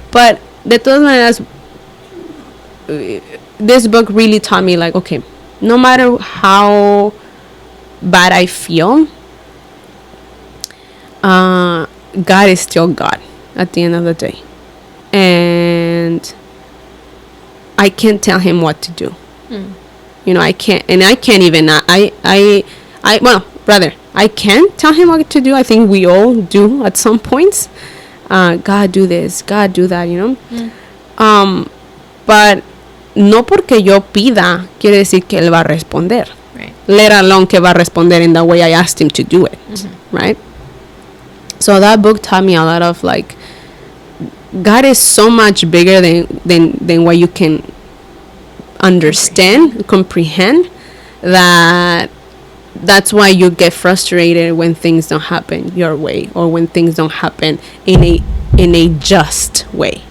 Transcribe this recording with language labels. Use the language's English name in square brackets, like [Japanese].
[English] But [Spanish] de todas maneras, [English] this book really taught me, like, okay, no matter how bad I feel, God is still God at the end of the day, and I can't tell him what to do. You know, I can't even well, rather, I can tell him what to do. I think we all do at some points. God, do this, God, do that, you know. But [Spanish] no porque yo pida quiere decir que él va a responder. [English] Right. Let alone [Spanish] que va a responder [English] in the way I asked him to do it. Right. So that book taught me a lot of, like, God is so much bigger than what you can comprehend, that's why you get frustrated when things don't happen your way, or when things don't happen in a just way.